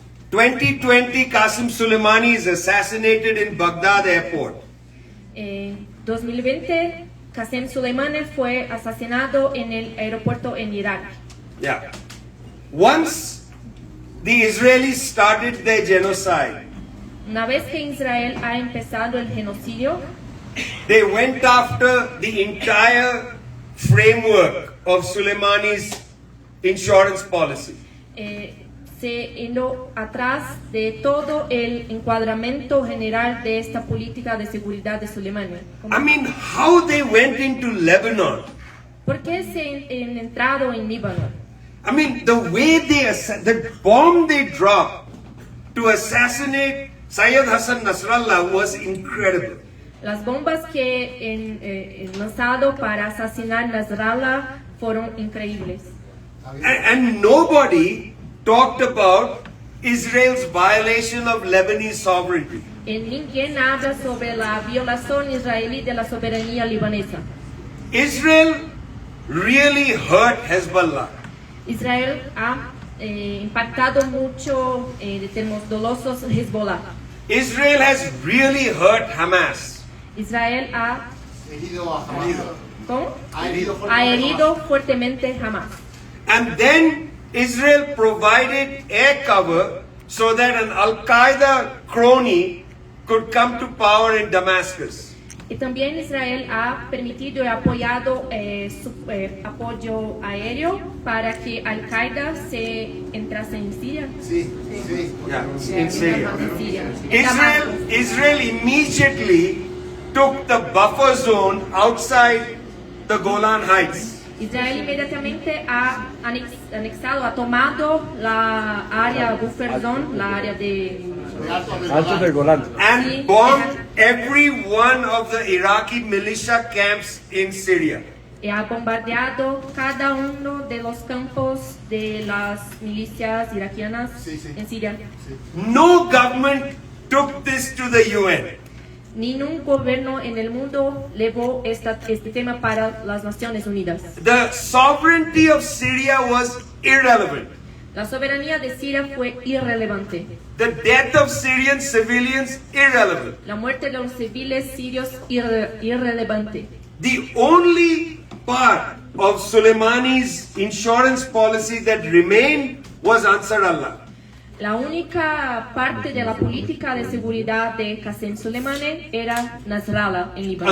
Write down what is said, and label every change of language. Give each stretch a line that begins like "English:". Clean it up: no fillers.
English: 2020, Qasem Soleimani is assassinated in Baghdad airport.
Spanish: En 2020, Qasem Soleimani fue asesinado en el aeropuerto en Irak.
English: Yeah. Once the Israelis started their genocide,
Spanish: Una vez que Israel ha empezado el genocidio,
English: they went after the entire framework of Soleimani's insurance policy.
Spanish: se hiló atrás de todo el encuadramiento general de esta política de seguridad de Soleimani.
English: I mean, how they went into Lebanon.
Spanish: ¿Por qué se han entrado en Líbano?
English: I mean, the way the bomb they dropped to assassinate Syed Hassan Nasrallah was incredible.
Spanish: Las bombas que han lanzado para asesinar Nasrallah fueron increíbles.
English: And nobody talked about Israel's violation of Lebanese sovereignty.
Spanish: Y ninguém habla sobre la violación israelí de la soberanía libanesa.
English: Israel really hurt Hezbollah.
Spanish: Israel ha impactado mucho de términos dolosos Hezbollah.
English: Israel has really hurt Hamas.
Spanish: Israel ha Herido a Hamas. ¿cómo? Ha herido fuertemente Hamas.
English: And then Israel provided air cover so that an Al-Qaeda crony could come to power in Damascus.
Spanish: Y también Israel ha permitido y apoyado apoyo aéreo para que Al-Qaeda se entrase en Siria. Sí.
English: Yeah, in Syria.
Spanish: En Siria. En Damasco.
English: Israel immediately took the buffer zone outside the Golan Heights.
Spanish: Israel inmediatamente ha anexado, ha tomado la área buffer zone, la área de Altos del Golán.
English: And bombed every one of the Iraqi militia camps in Syria.
Spanish: y ha bombardeado cada uno de los campos de las milicias iraquianas en Siria.
English: No government took this to the UN.
Spanish: Ningún gobierno en el mundo llevó este tema para las Naciones Unidas.
English: The sovereignty of Syria was irrelevant.
Spanish: La soberanía de Siria fue irrelevante.
English: The death of Syrian civilians irrelevant.
Spanish: La muerte de los civiles sirios irrelevante.
English: The only part of Soleimani's insurance policy that remained was Ansar Allah.
Spanish: La única parte de la política de seguridad de Qasem Soleimani era Nasrallah en Líbano.